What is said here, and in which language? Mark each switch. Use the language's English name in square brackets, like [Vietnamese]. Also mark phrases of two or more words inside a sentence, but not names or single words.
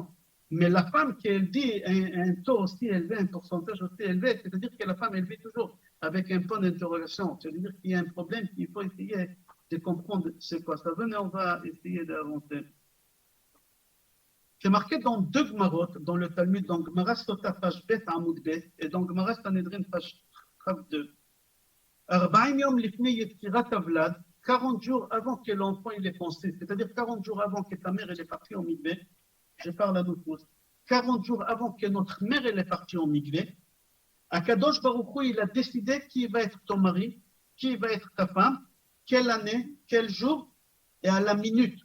[French] Mais la femme qui, elle dit un taux aussi élevé, un pourcentage aussi élevé, c'est-à-dire que la femme, elle vit toujours avec un point d'interrogation. C'est-à-dire qu'il y a un problème qu'il faut essayer de comprendre c'est quoi ça. Venez, on va essayer d'avancer. C'est marqué dans 2 Gemarot, dans le Talmud, dans Gemara Sota, page Bet, [Hebrew] עמוד ב, [French] et dans Gemara Sanhedrin, page 2. [Hebrew] 40 יום לפני יצירת הוולד, [French] 40 jours avant que l'enfant il est pensé, c'est-à-dire 40 jours avant que ta mère elle est partie en mikvé, je parle à nous tous, 40 jours avant que notre mère elle est partie en mikvé, [Hebrew] הקדוש ברוך הוא, [French] il a décidé qui va être ton mari, qui va être ta femme, quelle année, quel jour, et à la minute.